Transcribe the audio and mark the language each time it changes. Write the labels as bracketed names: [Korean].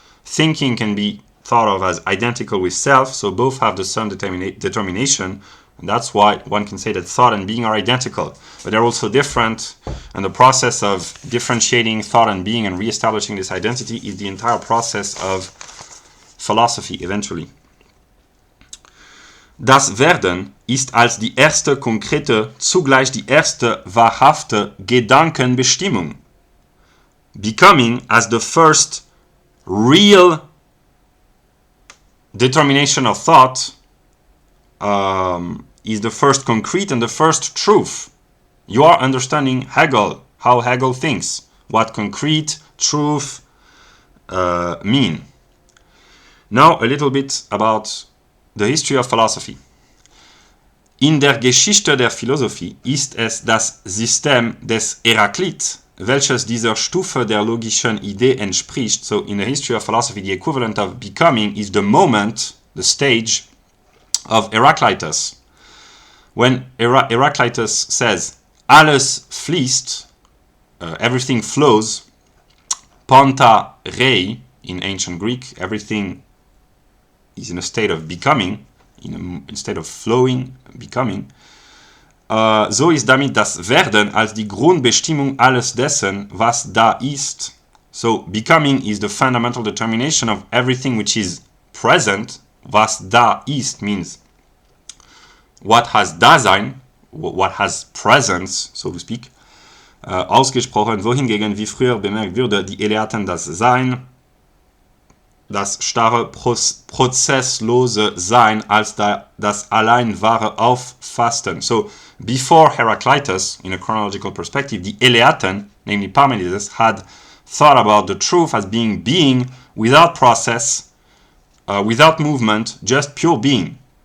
[English] Thinking can be thought of as identical with self, so both have the same determination. And that's why one can say that thought and being are identical. But they're also different, and the process of differentiating thought and being and reestablishing this identity is the entire process of philosophy eventually. [German] Das Werden ist als die erste konkrete, zugleich die erste wahrhafte Gedankenbestimmung. [English] Becoming as the first real determination of thought is the first concrete and the first truth. You are understanding Hegel, how Hegel thinks, what concrete, truth mean. Now a little bit about the history of philosophy. [German] In der Geschichte der Philosophie ist es das System des Heraclitus, welches dieser Stufe der logischen Idee entspricht. [English] So in the history of philosophy, the equivalent of becoming is the moment, the stage of Heraclitus. When Heraclitus says, [German] alles fließt, [English] everything flows, Panta, rhei, in ancient Greek, everything is in a state of becoming, in a state of flowing, becoming. [German] So ist damit das Werden als die Grundbestimmung alles dessen, was da ist. [English] So becoming is the fundamental determination of everything which is present, [German] was da ist [English] means what has Dasein, what has presence, so to speak, [German] ausgesprochen, wohingegen, wie früher bemerkt würde, die Eleaten das Sein, das starre, prozesslose Sein als das allein wahre auffassten. [English] So, before Heraclitus, in a chronological perspective, the Eleaten, namely Parmenides, had thought about the truth as being without process, without movement, just pure being.